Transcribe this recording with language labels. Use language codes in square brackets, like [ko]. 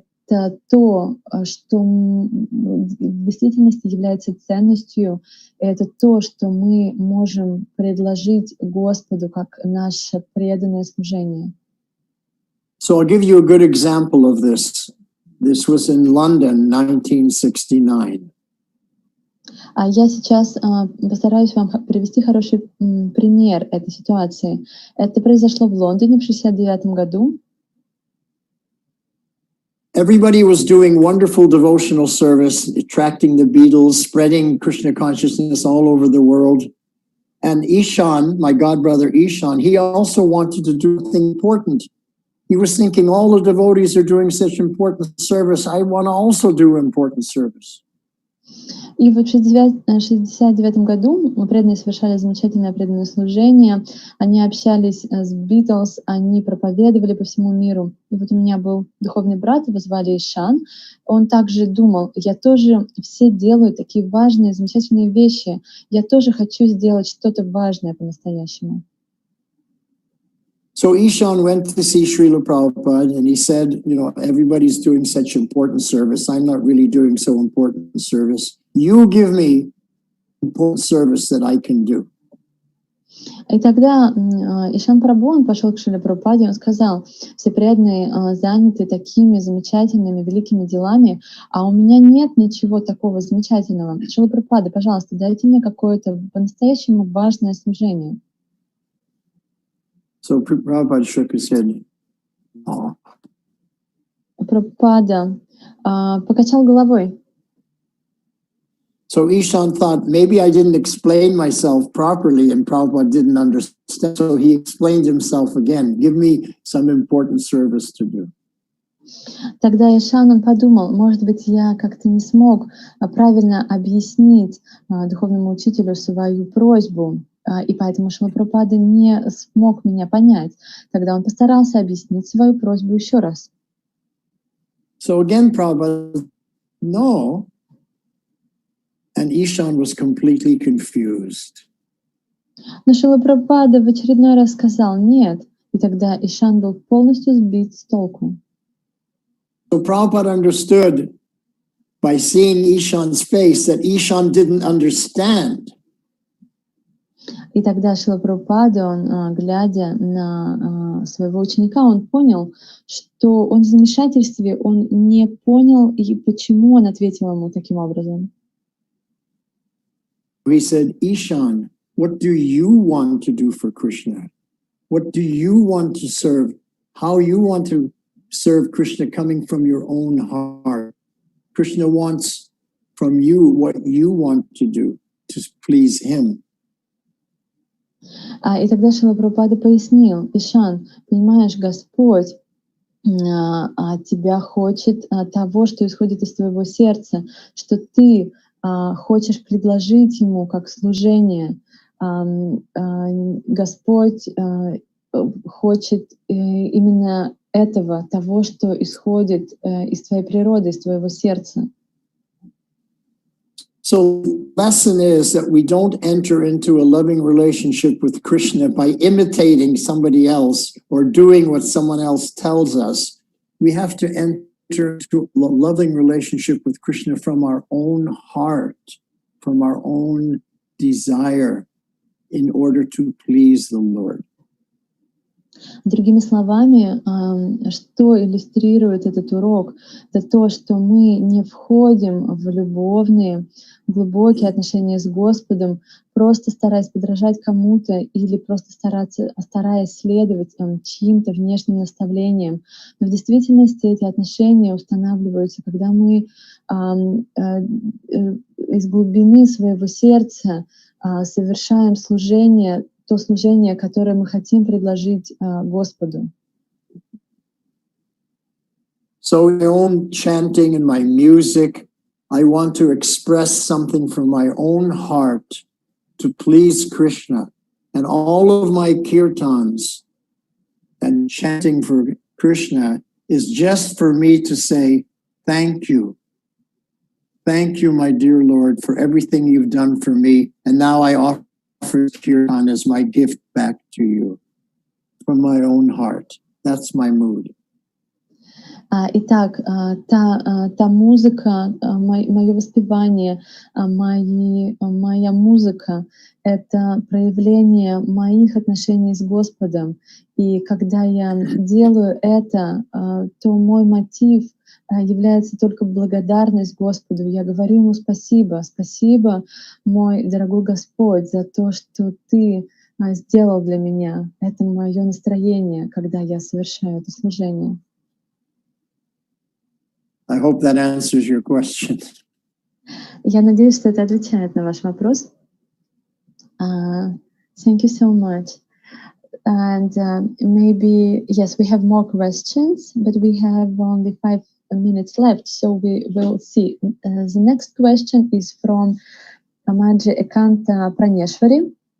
[ru] это то, что в действительности является ценностью, это то, что мы можем предложить Господу как наше преданное служение. [en] So I'll give you a good example of this. This was in London, 1969. [ru] Я сейчас постараюсь вам привести хороший пример этой ситуации. Это произошло в Лондоне в 1969 году. [en] Everybody was doing wonderful devotional service, attracting the Beatles, spreading Krishna consciousness all over the world. And Ishan, my godbrother Ishan, he also wanted to do something important. He was thinking, all the devotees are doing such important service. I want to also do important service. [ru] И вот в 1969 году преданные совершали замечательное преданное служение. Они общались с Beatles, они проповедовали по всему миру. И вот у меня был духовный брат, его звали Ишан. Он также думал, я тоже, все делают такие важные, замечательные вещи. Я тоже хочу сделать что-то важное по-настоящему. [en] So Ishan went to see Srila Prabhupada and he said, everybody's doing such important service. I'm not really doing so important service. You give me important service that I can do. [ru] И тогда Ишан Прабху, он пошел к Шриле Прабхупаде, он сказал, все преданные заняты такими замечательными, великими делами, а у меня нет ничего такого замечательного. Шрила Прабхупада, пожалуйста, дайте мне какое-то по-настоящему важное служение. [en] So Prabhupada shook his head. Oh. [ru] Прабхупада покачал головой. [en] So Ishan thought, maybe I didn't explain myself properly and Prabhupada didn't understand. So he explained himself again. Give me some important service to do. [ru] Тогда Ишан, он подумал, может быть, я как-то не смог правильно объяснить духовному учителю свою просьбу, и поэтому Шрила Прабхупада не смог меня понять. Тогда он постарался объяснить свою просьбу еще раз. [en] So again, Prabhupada, no. And Ishan was completely confused. [ru] Но Шрила Прабхупада в очередной раз сказал «нет», и тогда Ишан был полностью сбит с толку. [en] So Prabhupada understood by seeing Ishan's face that Ishan didn't understand. [ru] И тогда Шрила Прабхупада, он, глядя на своего ученика, он понял, что он в замешательстве, он не понял, и почему он ответил ему таким образом. [en] He said, Ishan, what do you want to do for Krishna? What do you want to serve? How you want to serve Krishna coming from your own heart? Krishna wants from you what you want to do to please him. [ru] И тогда Шрила Прабхупада пояснил, Ишан, понимаешь, Господь от тебя хочет того, что исходит из твоего сердца, что ты хочешь предложить ему как служение. Господь хочет именно этого, того, что исходит из твоей природы, из твоего сердца. [en] So the lesson is that we don't enter into a loving relationship with Krishna by imitating somebody else or doing what someone else tells us. We have to enter into a loving relationship with Krishna from our own heart, from our own desire, in order to please the Lord. [ru] Другими словами, что иллюстрирует этот урок, это то, что мы не входим в любовные, глубокие отношения с Господом, просто стараясь подражать кому-то или просто стараясь следовать чьим-то внешним наставлениям. Но в действительности эти отношения устанавливаются, когда мы из глубины своего сердца совершаем служение, то служение, которое мы хотим предложить Господу. [en] So in my own chanting and my music, I want to express something from my own heart to please Krishna. And all of my kirtans and chanting for Krishna is just for me to say, thank you. Thank you, my dear Lord, for everything you've done for me. And now I offer kirtan as my gift back to you from my own heart. That's my mood. [ru] Итак, та музыка, мое воспевание, моя музыка — это проявление моих отношений с Господом. И когда я делаю это, то мой мотив является только благодарность Господу. Я говорю Ему спасибо, спасибо, мой дорогой Господь, за то, что Ты сделал для меня. Это мое настроение, когда я совершаю это служение. [en] I hope that answers your question. [ru] Я надеюсь, что это отвечает на ваш вопрос. [en] Thank you so much. And maybe, yes, we have more questions, but we have only 5 minutes left, so we will see. The next question is from Amaji Ekanta Praneshwari.